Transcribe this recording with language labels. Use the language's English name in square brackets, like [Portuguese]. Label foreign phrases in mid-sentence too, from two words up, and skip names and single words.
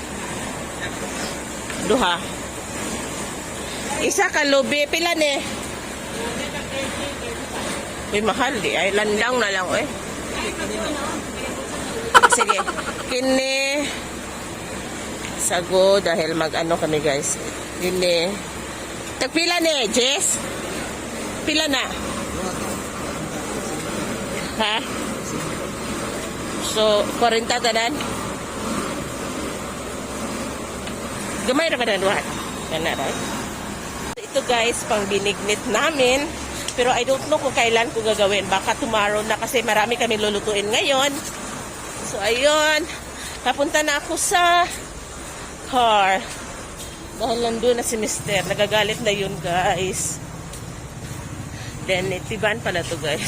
[Cebuano] Duha. Isa ka lubi. Pila ni? Uy, mahal di. Ay, landang na lang. Eh. Sige. Kini. [Filipino] Sago. Dahil mag-ano kami guys. [Cebuano] Kini. Tagpila ni, Jess? Pila na? Ha? So, 40 tanan? Gamay na ba na luhat? Kana right? [Filipino] Ito guys, pang binignit namin. Pero [English] I don't know [Filipino] kung kailan ko gagawin. Baka tomorrow na kasi marami kami lulutuin ngayon. So, ayun. Papunta na ako sa car. Dahil nandun na si Mister. Nagagalit na yun guys. Then, natiban pala to guys.